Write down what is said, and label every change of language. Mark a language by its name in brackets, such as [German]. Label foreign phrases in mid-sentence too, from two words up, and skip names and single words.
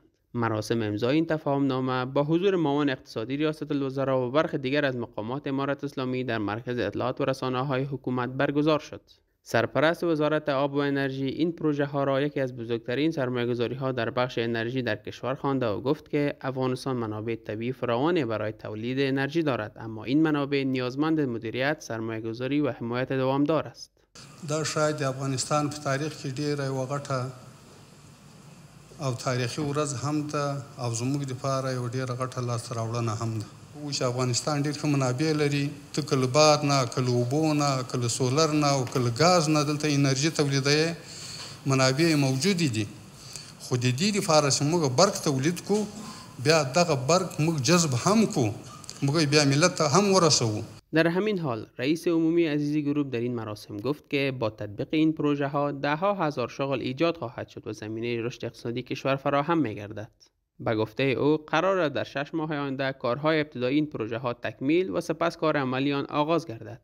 [Persian] مراسم امضای این تفاهمنامه با حضور معاون اقتصادی ریاست الوزراء و برخی دیگر از مقامات امارت اسلامی در مرکز اطلاعات و رسانه‌های حکومت برگزار شد. سرپرست وزارت آب و انرژی این پروژه ها را یکی از بزرگترین سرمایه‌گذاری ها در بخش انرژی در کشور خوانده و گفت که افغانستان منابع طبیعی فراوانی برای تولید انرژی دارد، اما این منابع نیازمند مدیریت، سرمایه‌گذاری و حمایت دوامدار است. [Pashto] دا شاید د افغانستان په تاریخ کې ډیره یوه غټه او تاریخي ورځ هم ده او زموږ دپاره یوه ډیره غټه لاسته راوړنه هم ده. اوس افغانستان ډیر ښه منابع لري، ته که له باد نه، که له اوبو نه، که له سولر نه او که له ګاز نه دلته انرژي تولیدوي منابع موجودې دي. خو د دې دپاره چې موږ برق تولید کړو، بیا دغه برق موږ جذب هم کړو، موږ بیا ملت ته هم ورسوو. [Persian] در همین حال رئیس عمومی عزیزی گروپ در این مراسم گفت که با تطبیق این پروژه ها ده ها هزار شغل ایجاد خواهد شد و زمینه رشد اقتصادی کشور فراهم می گردد. به گفته او قرار است در 6 ماه آینده کارهای ابتدایی این پروژه ها تکمیل و سپس کار عملی آن آغاز گردد.